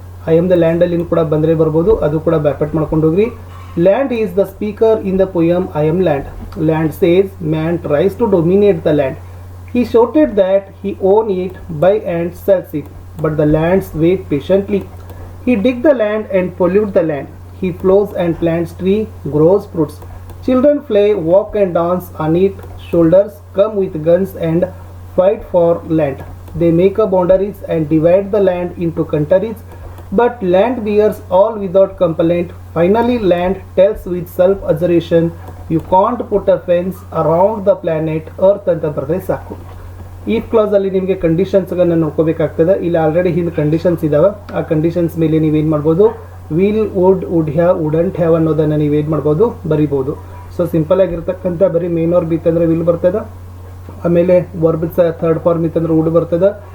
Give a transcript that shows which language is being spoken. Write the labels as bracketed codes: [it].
[en] I am the land [kn] ಅಲ್ಲಿ ಕೂಡ ಬಂದರೆ ಬರ್ಬೋದು, ಅದು ಕೂಡ ಬ್ಯಾಪಟ್ ಮಾಡ್ಕೊಂಡು ಹೋಗ್ರಿ. [en] Land is the speaker in the poem I am land. Land says man tries to dominate the land. He shouted that he own it, buy and sells it, but the lands wait patiently. He dig the land and pollute the land. He plows and plants tree, grows fruits. Children play, walk and dance on it. Shoulders come with guns and fight for land. They make up boundaries and divide the land into countries. But land bears all without complaint. Finally land tells with self-assertion, you can't put a fence around the planet Earth [kn] ಅಂತ ಬರೆದ್ರೆ ಸಾಕು. ಈ ಕ್ಲಾಸಲ್ಲಿ ನಿಮಗೆ ಕಂಡೀಷನ್ಸ್ಗಳನ್ನು ನೋಡ್ಕೋಬೇಕಾಗ್ತದೆ. ಇಲ್ಲಿ already ಹಿಂದೆ conditions ಇದ್ದಾವೆ. ಆ ಕಂಡೀಷನ್ಸ್ ಮೇಲೆ ನೀವೇನು ಮಾಡ್ಬೋದು, will, would have, wouldn't have ಅನ್ನೋದನ್ನು ನೀವೇನು ಮಾಡ್ಬೋದು, ಬರಿಬೋದು. ಸೊ ಸಿಂಪಲ್ ಆಗಿರ್ತಕ್ಕಂಥ ಬರೀ ಮೇನ್ ವರ್ಬ್ ಇತ್ತಂದ್ರೆ ವಿಲ್ ಬರ್ತದೆ. ಆಮೇಲೆ ವರ್ಬ್ ಥರ್ಡ್ ಫಾರ್ಮ್ ಇತ್ತಂದ್ರೆ ವುಡ್ ಬರ್ತದೆ.